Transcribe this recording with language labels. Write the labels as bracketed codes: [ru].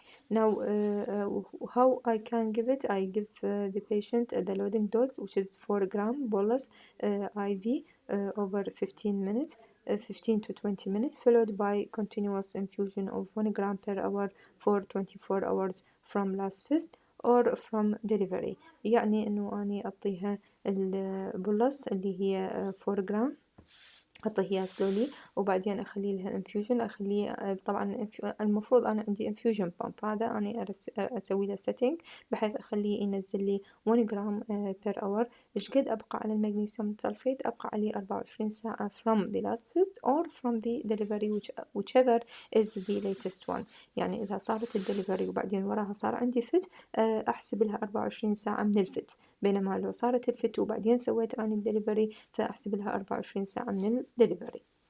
[en] Now, how I can give it? I give the patient the loading dose, which is 4 gram bolus IV over 15 minutes, 15 to 20 minutes, followed by continuous infusion of 1 gram per hour for 24 hours from last fist or from delivery. [ar] يعني إنه أني أعطيها البولس اللي هي 4 gram، أعطيها سلولي، وبعدين أخلي لها انفيوجن، أخليه طبعا المفروض أنا عندي انفيوجن بامب، هذا أنا أسوي له سيتنج بحيث أخليه ينزل لي 1 جرام بير اور. إيش قد أبقى على المغنيسيوم سلفيت؟ أبقى عليه 24 ساعة [en] from the last visit or from the delivery whichever is the latest one. [ar] يعني إذا صارت الدليفري وبعدين وراها صار عندي فت، أحسب لها 24 ساعة من الفت، بينما لو صارت الفت وبعدين سويت أنا الدليفري فأحسب لها 24 ساعة من الدليفري.